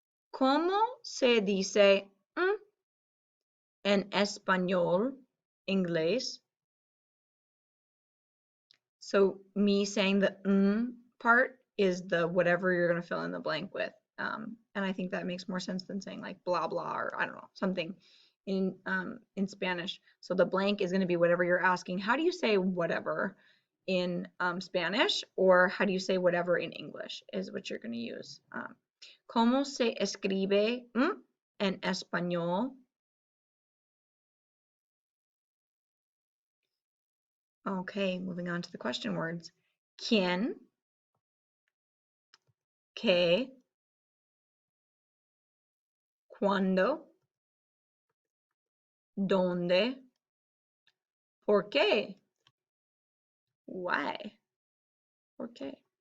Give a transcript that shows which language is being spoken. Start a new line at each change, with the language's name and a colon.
Spanish: ¿Cómo se dice en español, inglés?
English: So me saying the part is the whatever you're going to fill in the blank with. And I think that makes more sense than saying like blah, blah, or I don't know, something in Spanish. So the blank is going to be whatever you're asking. How do you say whatever in Spanish, or how do you say whatever in English is what you're going to use.
Spanish: ¿Cómo se escribe en español?
English: Okay, moving on to the question words.
Spanish: ¿Quién? ¿Qué? ¿Cuándo? ¿Dónde? ¿Por qué?
English: Why?
Spanish: ¿Por qué?